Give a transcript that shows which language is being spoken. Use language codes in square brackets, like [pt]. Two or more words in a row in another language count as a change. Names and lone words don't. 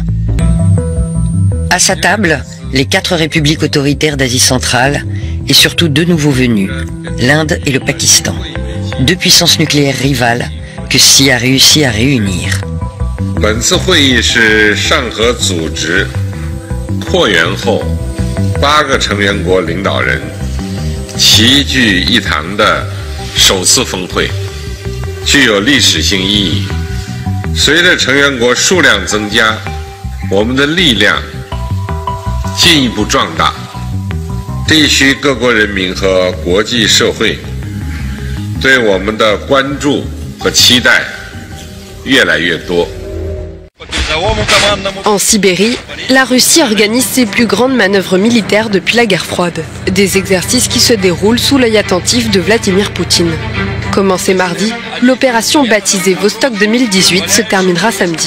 [fr] À sa table, les 4 républiques autoritaires d'Asie centrale et surtout 2 nouveaux venus, l'Inde et le Pakistan. 2 puissances nucléaires rivales que Xi a réussi à réunir. [zh] 本次会议是上合组织扩员后8个成员国领导人齐聚一堂的首次峰会。具有历史性意义。随着成员国数量增加，我们的力量进一步壮大，地区各国人民和国际社会对我们的关注和期待越来越多。 [fr] En Sibérie, la Russie organise ses plus grandes manœuvres militaires depuis la guerre froide. Des exercices qui se déroulent sous l'œil attentif de Vladimir Poutine. Commencée mardi, l'opération baptisée Vostok 2018 se terminera samedi.